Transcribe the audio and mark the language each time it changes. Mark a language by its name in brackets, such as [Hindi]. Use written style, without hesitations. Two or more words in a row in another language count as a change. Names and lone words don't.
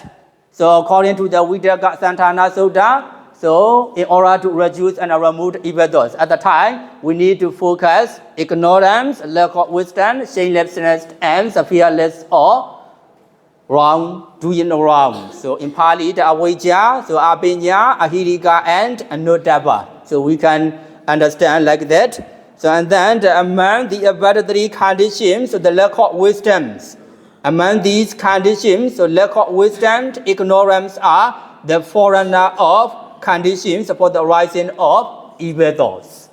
[English] So according to the Vitakka Santana Sutta, so in order to reduce and remove evil thoughts, at the time we need to focus ignorance, lack of wisdom, shamelessness, and fearless or wrong, doing wrong. So in Pali, the avijja, so [Pali] abhinya, ahirika, [English] and anuddhava. So we can understand like that. So and then among the above three conditions, so the lack of wisdoms. Among these conditions, so lack of wisdom, ignorance are the forerunner of conditions for the rising of evil thoughts.